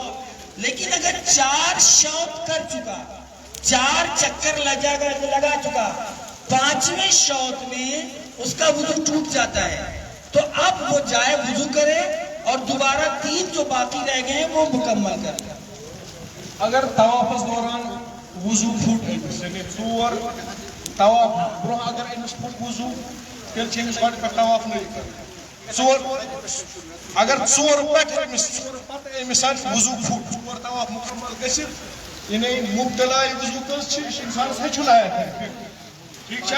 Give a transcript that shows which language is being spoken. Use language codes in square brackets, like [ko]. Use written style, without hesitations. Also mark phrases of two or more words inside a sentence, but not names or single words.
[ur] لیکن اگر 4 شوط کر چکا, 4 چکر لگا چکا, 5ویں شوط میں اس کا وضو ٹوٹ جاتا ہے تو اب وہ جائے وضو کرے اور دوبارہ 3 جو باقی رہ گئے ہیں وہ مکمل کرے. [ks] اگر طوافس دوران وضو پھٹ أمِس, یعنی 4 طواف برونٛہہ اگر أمِس پھٹ وضو تیٚلہِ چھِ أمِس گۄڈٕ پٮ۪ٹھ طواف نٔے کرُن. 4 اگر 4 پٮ۪ٹھ أمِس 4 پتہٕ أمِس آسہِ وضو پھٹ 4 طواف مکمل گٔژھِتھ یعنی مُبتلاے وضو کٲنٛسہِ چھِ, یہِ چھُ اِنسانس ہیٚچھُن آیت, ٹھیک چھا.